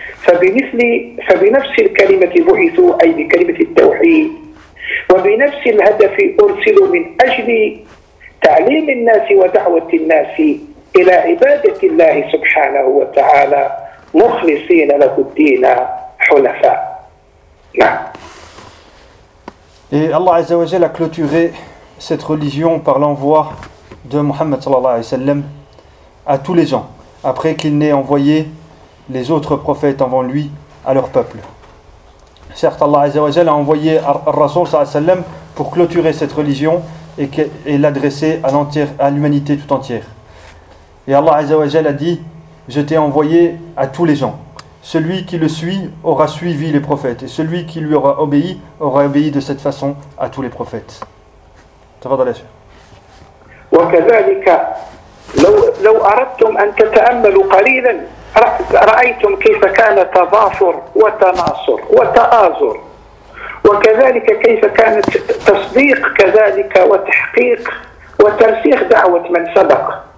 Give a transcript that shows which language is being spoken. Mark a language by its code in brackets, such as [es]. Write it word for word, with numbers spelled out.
[ar] فبمثل فبنفس الكلمة بعثوا أي بكلمة التوحيد، وبنفس الهدف أرسلوا من أجل تعليم الناس ودعوة الناس إلى عبادة الله سبحانه وتعالى مخلصين له الدين حنفاء. نعم. [fr] Et Allah Azza wa Jal a clôturé cette religion par l'envoi de Muhammad sallallahu alayhi wa sallam à tous les gens, après qu'il n'ait envoyé les autres prophètes avant lui à leur peuple. Certes, Allah Azza wa Jal a envoyé Ar-Rasul sallallahu alayhi wa sallam pour clôturer cette religion et, et l'adresser à, à l'humanité tout entière. Et Allah Azza wa Jal a dit « Je t'ai envoyé à tous les gens ». Celui qui le suit aura suivi les prophètes, et celui qui lui aura obéi aura obéi de cette façon à tous les prophètes. [ar] تفضل يا شيخ. وكذلك لو لو أردتم أن تتأملوا قليلا رأيتم كيف كان تظافر وتناصر وتآزر، وكذلك كيف كان تصديق كذلك وتحقيق وترسيخ دعوة من سبق.